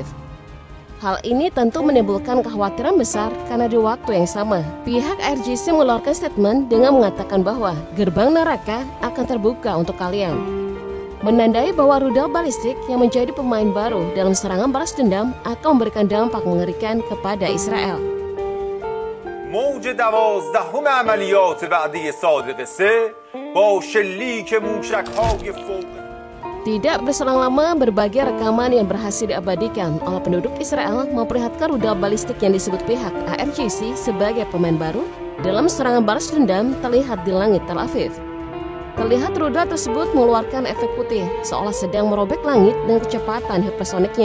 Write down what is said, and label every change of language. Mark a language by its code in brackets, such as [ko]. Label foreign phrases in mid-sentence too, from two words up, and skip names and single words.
[id] Hal ini tentu menimbulkan kekhawatiran besar karena di waktu yang sama, pihak ARGC mengeluarkan statement dengan mengatakan bahwa gerbang neraka akan terbuka untuk kalian. Menandai bahwa rudal balistik yang menjadi pemain baru dalam serangan balas dendam akan memberikan dampak mengerikan kepada Israel. [fa] موج 12 عملیات بعدی صادق 3 با شلیک موشک‌های فوق. [id] Tidak berselang lama, berbagai rekaman yang berhasil diabadikan oleh penduduk Israel memperlihatkan rudal balistik yang disebut pihak ARGC sebagai pemain baru dalam serangan balas dendam terlihat di langit Tel Aviv. Terlihat rudal tersebut mengeluarkan efek putih, seolah sedang merobek langit dengan kecepatan hipersoniknya.